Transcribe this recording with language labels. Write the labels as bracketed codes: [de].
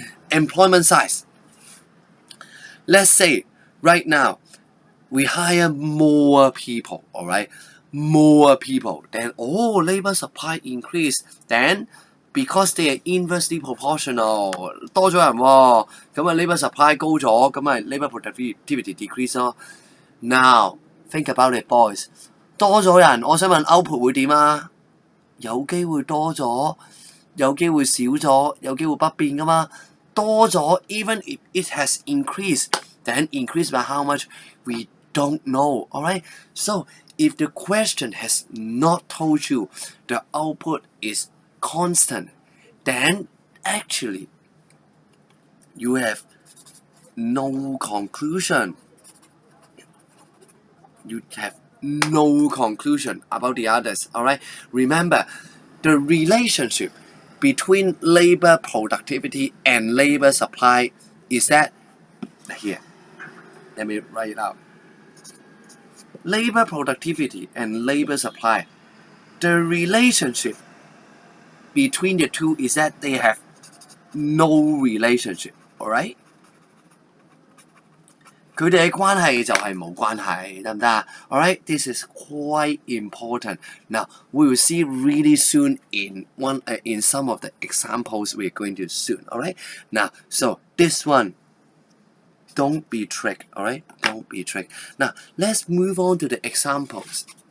[en] Employment size. Let's say right now we hire more people, all right? More people. Then labor supply increase. Then because they are inversely proportional, [yue] 多咗人喎，咁啊 [en] labor supply [yue] 高咗，咁咪 [en] labor productivity decrease 咯。 Now think about it, boys. [yue] 多咗人，我想問 output 會點啊？有機會多咗，有機會少咗，有機會不變噶嘛。多咗 [en] even if it has increased, then increased by how much we don't know. All right. So if the question has not told you the output is constant, then actually you have no conclusion. You have no conclusion about the others. Alright? Remember, the relationship between labor productivity and labor supply is that here. Let me write it out. Labor productivity and labor supply. The relationship between the two is that they have no relationship. Alright? [yue] 佢哋嘅關係就係冇關係，得唔得？ [en] Alright, this is quite important. Now we will see really soon in some of the examples we're going to soon. Alright, now so this one, don't be tricked. Alright, don't be tricked. Now let's move on to the examples.